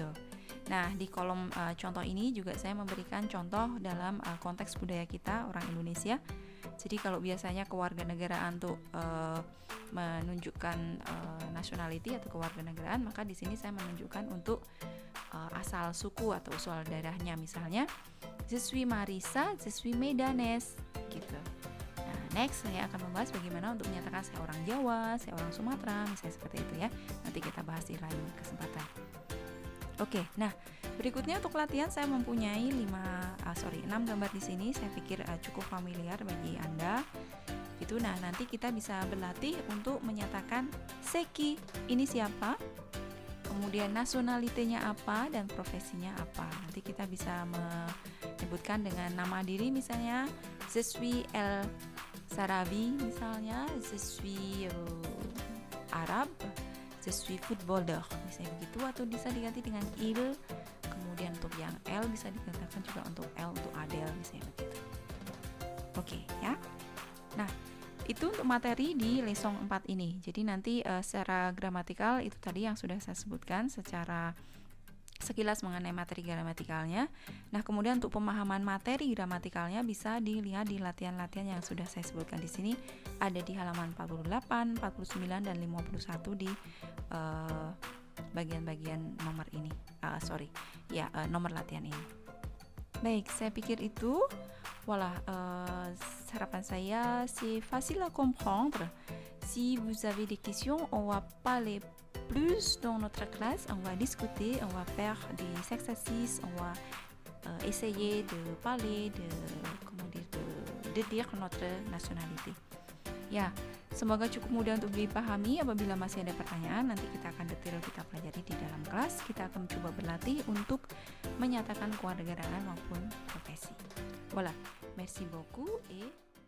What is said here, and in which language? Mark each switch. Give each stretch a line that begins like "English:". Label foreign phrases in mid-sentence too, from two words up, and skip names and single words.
Indonesian: Nah, di kolom contoh ini juga saya memberikan contoh dalam konteks budaya kita orang Indonesia. Jadi kalau biasanya kewarganegaraan tuh menunjukkan nationality atau kewarganegaraan, maka di sini saya menunjukkan untuk asal suku atau usul daerahnya. Misalnya,
French: je suis Marisa, je suis Medanes, gitu.
Indonesian: Nah, next saya akan membahas bagaimana untuk menyatakan saya orang Jawa, saya orang Sumatera, misalnya seperti itu ya. Nanti kita bahas di lain kesempatan. Oke, nah berikutnya untuk latihan saya mempunyai 6 gambar di sini. Saya pikir cukup familiar bagi Anda. Gitu. Nah, nanti kita bisa berlatih untuk menyatakan seki, ini siapa, kemudian nasionalitenya apa dan profesinya apa. Nanti kita bisa menyebutkan dengan nama diri, misalnya
French: je suis El Sarabi,
Indonesian: misalnya
French: je suis Arab, je suis footballer,
Indonesian: misalnya begitu, atau bisa diganti dengan il. Kemudian untuk yang L bisa dikatakan juga untuk L untuk Adele, misalnya begitu. Oke, ya. Nah, itu untuk materi di lesson 4 ini. Jadi nanti secara gramatikal itu tadi yang sudah saya sebutkan secara sekilas mengenai materi gramatikalnya. Nah, kemudian untuk pemahaman materi gramatikalnya bisa dilihat di latihan-latihan yang sudah saya sebutkan di sini, ada di halaman 48, 49 dan 51 di bagian-bagian nomor ini. Nomor latihan ini. Baik, saya pikir itu.
French: Voilà,
Indonesian: harapan saya
French: c'est facile à comprendre. Si vous avez des questions, on va parler plus dans notre classe, on va discuter, on va faire des exercices, on va essayer de parler de dire notre nationalité.
Indonesian: Ya, semoga cukup mudah untuk dipahami. Apabila masih ada pertanyaan, nanti kita akan detail kita pelajari di dalam kelas. Kita akan coba berlatih untuk menyatakan kewarganegaraan maupun profesi.
French: Voilà, merci beaucoup et